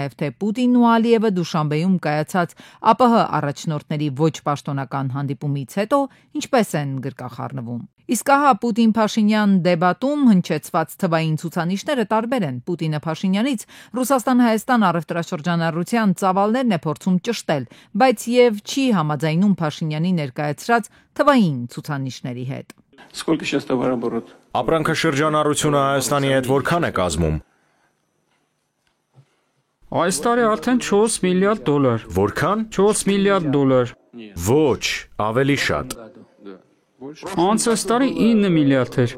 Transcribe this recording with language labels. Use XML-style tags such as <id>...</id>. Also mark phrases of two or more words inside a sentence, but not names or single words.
<hy>նաև, թե Պուտինն ու Ալիևը Դուշանբեում կայացած ԱՊՀ առաջնորդների ոչ պաշտոնական հանդիպումից հետո ինչպես են գրկախառնվում։ Իսկ ահա Պուտին-Փաշինյան դեբատում հնչեցված թվային ցուցանիշները տարբեր են։ Պուտինը Փաշինյանից Ռուսաստան-Հայաստան առևտրաշրջանառության ծավալներն է փորձում ճշտել, բայց եւ չի համաձայնում Փաշինյանի ներկայացրած թվային ցուցանիշների հետ։</hy> <ru>Сколько сейчас товарооборот?</ru> <hy>Ապրանքաշրջանառությունը Հայաստանի հետ որքան է կազմում։ Այս տարի արդեն 4 միլիարդ դոլար։ Որքան։ 4 միլիարդ դոլար։ Ոչ, ավելի շատ։ Անցած տարի 9 միլիարդ էր։</hy>